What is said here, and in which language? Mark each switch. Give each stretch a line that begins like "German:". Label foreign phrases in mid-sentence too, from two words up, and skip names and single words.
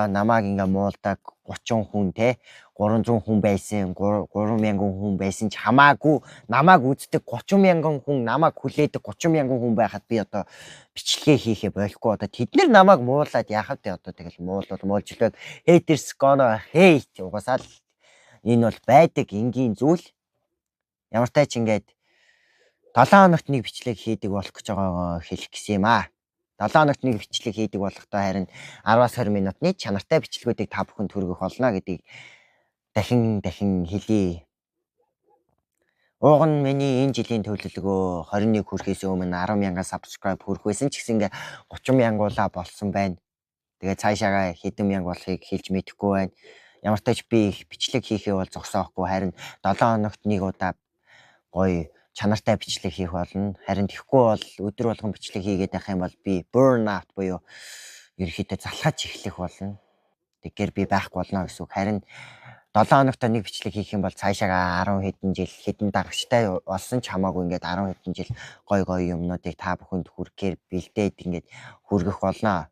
Mongolian: Намааг ингээ муулдаг 30 хүн те 300 хүн байсан, 3,000 хүн байсан ч хамаагүй намааг үздэг 30,000 хүн, намааг хүлээдэг 30,000 хүн байхад би одоо бичлэгээ хийхээ болохгүй. Одоо тэд нар намааг муулаад яхав те одоо тэгэл муулжлоод
English: haters gonna hate
Mongolian: угасаал энэ бол байдаг энгийн зүйл. Ямартай ч ингээд 7 хоногт нэг бичлэг хийдэг болох гэж байгаагаа хэлэх гэсэн юм аа. 7 хоногт нэг бичлэг хийдэг болохтой харин 10-аас 20 минутны чанартай бичлэгүүдийг та бүхэнд хүргэх болно гэдгийг дахин хэлье. Ууг нь миний энэ жилийн төлөвлөгөө 21 хүрэхээс өмнө 10,000 subscribe хүрэх байсан ч гэсэн ингээ 30,000 уулаа болсон байна. Тэгээд цаашаага хэдэн мянга болохыг хэлж мэдэхгүй байна. Ямартай ч би бичлэг хийхээ бол зогсоохгүй, харин 7 хоногт нэг удаа гоё чанартай бичлэг хийх болно. Харин тэгэхгүй бол өдөр болгон бичлэг хийгээд байх юм бол би
English: burn out
Mongolian: буюу ерөөхдөө залхаж эхлэх болно. Тэгэхээр би байхгүй болно гэсэн үг. Харин 7 хоногт нэг бичлэг хийх юм бол цаашаага 10 хэдэн жил хэдэн дагагчтай болсон ч хамаагүй ингээд 10 хэдэн жил гоё юмнуудыг та бүхэнд хүргэхээр бэлдээд ингээд хүргэх болно.